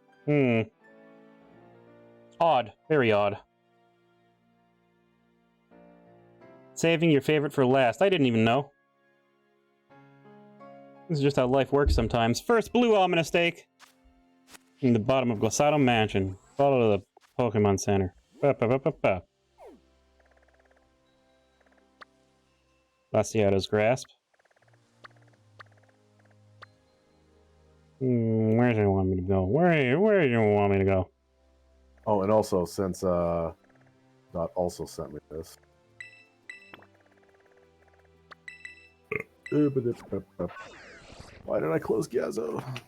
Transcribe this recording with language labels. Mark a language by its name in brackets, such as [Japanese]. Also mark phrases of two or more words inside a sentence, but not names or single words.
[English] Odd. Very odd. Saving your favorite for last. I didn't even know. This is just how life works sometimes. First, blue almond steak. In the bottom of Glossato Mansion. Follow to the Pokemon Center. Ba-ba-ba-ba-ba. Glaciato's Grasp. Where do you want me to go? Where do you want me to go? Oh, and also since Dot also sent me this. Why did I close Giazzo?